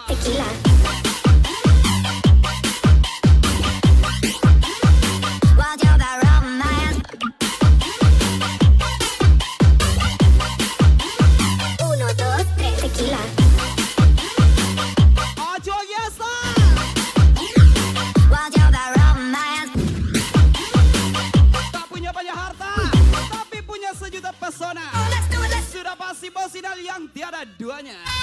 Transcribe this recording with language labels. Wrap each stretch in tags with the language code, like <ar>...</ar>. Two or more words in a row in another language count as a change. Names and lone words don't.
<id>Tequila. Wajah romance.</id> <es>Uno, dos, tres, tequila. Ojo Yesa.</es> <id>Wajah romance. Tak punya banyak harta, tapi punya sejuta pesona. Sudah pasti bos Inal yang tiada duanya.</id>